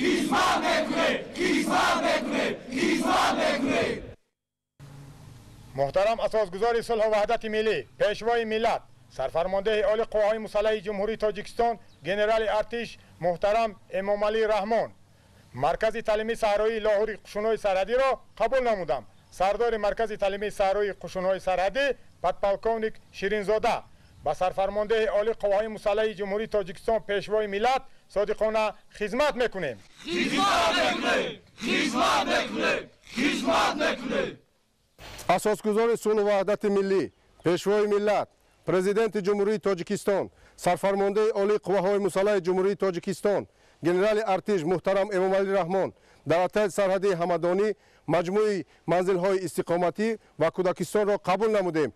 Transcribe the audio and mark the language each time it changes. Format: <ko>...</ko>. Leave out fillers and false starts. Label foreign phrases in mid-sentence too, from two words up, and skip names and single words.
<tg>муҳтарам асосгузори сулҳу ваҳдати миллӣ, пешвои миллат, сарфармондаи олии қувваҳои мусаллаҳи ҷумҳурии Тоҷикистон, генерали артиш муҳтарам Эмомалӣ Раҳмон,</tg> <fa>مرکز تعلیمی صحرایی لاهور قشون‌های سرحدی را قبول نمودم. سردار مرکز تعلیمی صحرایی قشون‌های سرحدی پدپالکونیک شیرینزاده با سرفرمانده عالی قواهای مسلح جمهوری تاجیکستان پیشوای ملت صادقانه خدمت میکنیم. اساسگزار صلح و وحدت ملی، پیشوای ملت، پرزیدنت جمهوری تاجیکستان، سرفرمانده عالی قواهای مسلح جمهوری تاجیکستان، گنرال ارتش محترم امامعلی رحمان، دولت سرحدی همدانی مجموعه منزل‌های استقامتی و کودکستان را قبول نمودیم.</fa>